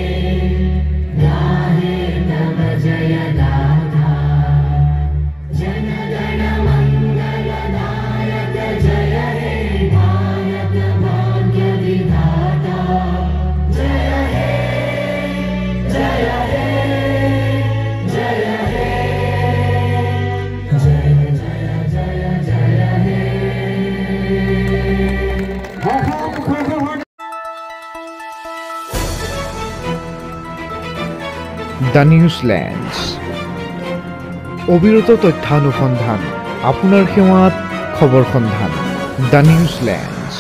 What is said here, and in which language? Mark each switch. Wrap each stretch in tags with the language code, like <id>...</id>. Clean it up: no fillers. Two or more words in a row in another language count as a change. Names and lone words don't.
<bn>গাহে তব জয় গাথা জন গণ মঙ্গল দায়ক জয় হে ভারত ভাগ্য বিধাতা জয় হে জয় হে জয় হে জয় हे जय हे जय</bn> <as>দ্য নিউজলেণ্ডছ অবিৰত তথ্যানুসন্ধান আপোনাৰ সেৱাত খবৰ সন্ধান দ্য নিউজলেণ্ড।</as>